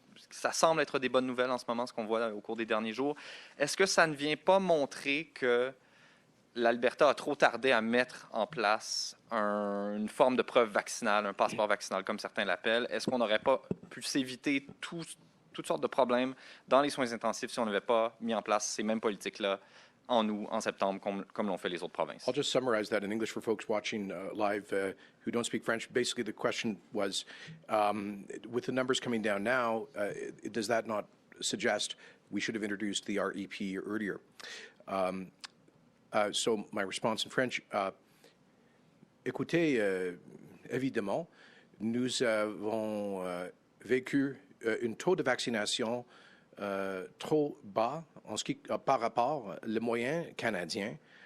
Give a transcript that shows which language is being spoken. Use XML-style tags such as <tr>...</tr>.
<fr>Ça semble être des bonnes nouvelles en ce moment, ce qu'on voit au cours des derniers jours. Est-ce que ça ne vient pas montrer que l'Alberta a trop tardé à mettre en place une forme de preuve vaccinale, un passeport vaccinal, comme certains l'appellent? Est-ce qu'on n'aurait pas pu s'éviter toutes sortes de problèmes dans les soins intensifs si on n'avait pas mis en place ces mêmes politiques-là en août, en septembre, comme l'ont fait les autres provinces?</fr> <en>I'll just summarize that in English for folks watching live who don't speak French. Basically, the question was, with the numbers coming down now, does that not suggest we should have introduced the REP earlier? So my response in French,</en> <fr>écoutez, évidemment, nous avons vécu un taux de vaccination trop bas par rapport aux moyens canadiens.</fr>